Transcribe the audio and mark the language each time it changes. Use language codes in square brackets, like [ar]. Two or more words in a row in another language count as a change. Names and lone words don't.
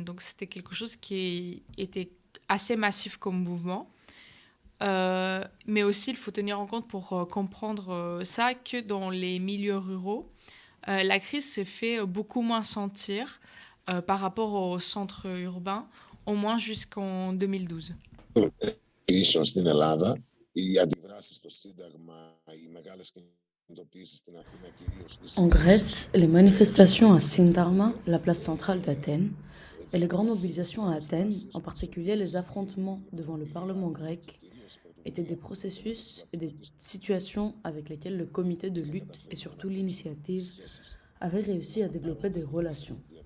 [fr] Donc c'était quelque chose qui était assez massif comme mouvement. Mais aussi, il faut tenir en compte pour comprendre ça que dans les milieux ruraux, la crise se fait beaucoup moins sentir par rapport au centre urbain, au moins jusqu'en 2012. [el] Ίσως στην Ελλάδα, οι αντιδράσεις στο Σύνταγμα, οι μεγάλες κινητοποιήσεις στην Αθήνα κυρίως. [fr] En Grèce, les manifestations à Sindarma, la place centrale d'Athènes, et les grandes mobilisations à Athènes, en particulier les affrontements devant le Parlement grec, étaient des processus et des situations avec lesquelles le comité de lutte et surtout l'initiative avaient réussi à développer des relations.